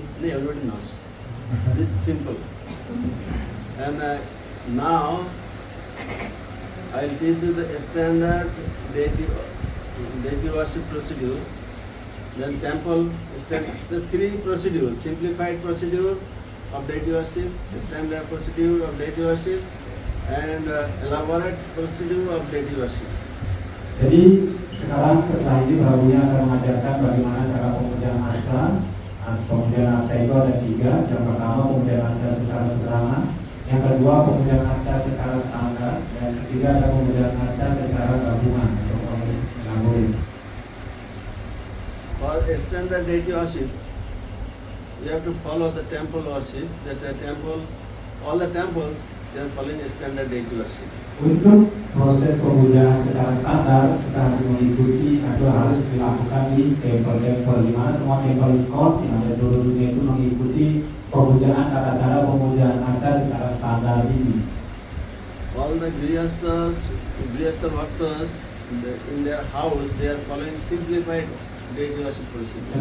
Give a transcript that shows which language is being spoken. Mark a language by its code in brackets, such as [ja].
[en] Everybody knows. This is simple. And now I'll teach you the standard deity worship procedure. Then temple, the three procedures, simplified procedure of deity worship, standard procedure of deity worship, and elaborate procedure of deity worship. [id] Jadi sekarang setelah ini barunya akan mengajarkan bagaimana cara pemujaan arca. Pemujaan arca itu ada tiga. Yang pertama pemujaan arca secara sederhana, yang kedua pemujaan arca secara standar, dan ketiga ada pemujaan arca secara gabungan atau gabungan. [en] For a standard deity worship, you have to follow the temple worship. That the temple, all the temples, they are following a standard deity worship. [id] Untuk proses pemujaan secara standar kita harus mengikuti atau harus dilakukan di tempel-tempel, di mana semua tempel skot yang ada di seluruh dunia itu mengikuti pemujaan tata cara pemujaan arca secara standar ini. [en] All the Grihastha Bhaktas in their house, they are following simplified deity worship procedure.